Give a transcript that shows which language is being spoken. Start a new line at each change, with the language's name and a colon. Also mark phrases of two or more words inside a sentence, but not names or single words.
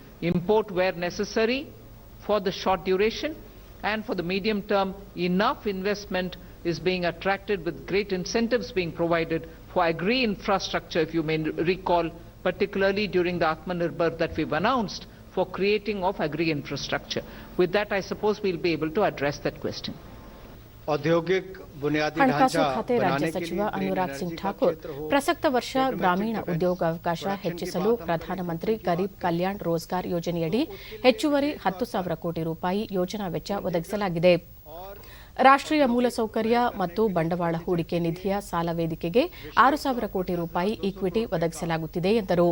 English: Import where necessary for the short duration, and for the medium-term, enough investment is being attracted with great incentives being provided for agri-infrastructure, if you may recall, particularly during the Atmanirbhar that we've announced for creating of agri-infrastructure. With that, I suppose we'll be able to address that question.
Hindi: औद्योगिक बुनियादी
Kannada: ಹಣಕಾಸು
Hindi: ढांचा
Kannada: ಖಾತೆ ರಾಜ್ಯ
Hindi: बनाने के
Kannada: ಸಚಿವ
Hindi: लिए
Kannada: ಅನುರಾಗ್ ಸಿಂಗ್ ಠಾಕೂರ್ ಪ್ರಸಕ್ತ ವರ್ಷ ಗ್ರಾಮೀಣ ಉದ್ಯೋಗಾವಕಾಶ ಹೆಚ್ಚಿಸಲು ಪ್ರಧಾನಮಂತ್ರಿ ಗರೀಬ್ ಕಲ್ಯಾಣ್ ರೋಜ್ಗಾರ್ ಯೋಜನೆಯಡಿ ಹೆಚ್ಚುವರಿ 10,000 ಕೋಟಿ ರೂಪಾಯಿ ಯೋಜನಾ ವೆಚ್ಚ ಒದಗಿಸಲಾಗಿದೆ. ರಾಷ್ಟ್ರೀಯ ಮೂಲಸೌಕರ್ಯ ಮತ್ತು ಬಂಡವಾಳ ಹೂಡಿಕೆ ನಿಧಿಯ ಸಾಲ ವೇದಿಕೆಗೆ 6,000 ಕೋಟಿ ರೂಪಾಯಿ ಈಕ್ವಿಟಿ ಒದಗಿಸಲಾಗುತ್ತಿದೆ ಎಂದರು.